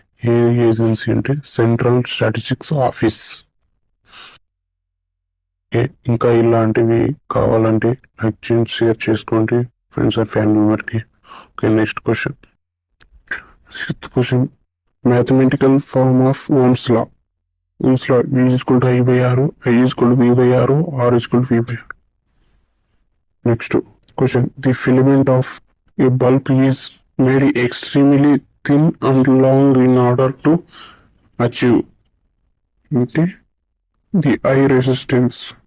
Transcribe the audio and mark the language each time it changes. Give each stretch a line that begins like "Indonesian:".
English: ఏ ఏజెన్సీ అంటే central statistics office.
Telugu: ఇంకా ఇలాంటివి కావాలంటే లైక్ చేయండి, షేర్ చేసుకోండి friends and family మెంబర్కి.
English: Next question, sixth question, mathematical form of Ohm's law. Ohm's law V = I/R, I = V/R, R = V/R. Next question, the filament of a bulb is made extremely thin and long in order to achieve అంటే the I resistance.